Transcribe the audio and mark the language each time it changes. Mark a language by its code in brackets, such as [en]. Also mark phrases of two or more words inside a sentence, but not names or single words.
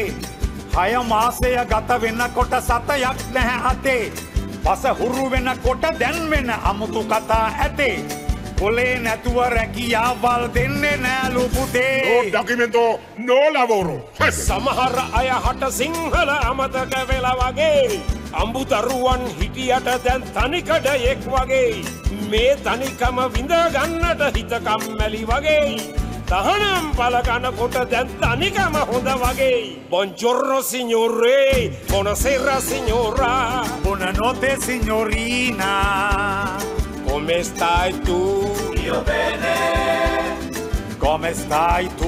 [si] 6 මාසය ගත වෙනකොට සතයක් නැහැ අතේ බස හුරු වෙනකොට දැන් වෙන අමුතු කතා ඇතේ කොලේ නැතුව රැකියාවල් දෙන්නේ නෑලු පුතේ [it] documento no lavoro. [si] සමහර අය හට සිංහල අමතක වෙලා වගේ අඹුදරුවන් හිටියට දැන් තනිකඩයෙක් වගේ මේ තනිකම විඳ ගන්නට හිත කම්මැලි වගේ තහනම් පලකනකොට දැන් තනිකම හොඳ වගේ [it] Buongiorno signore, buonasera signora, Buonanotte signorina. come stai tu? Io bene, Come stai tu?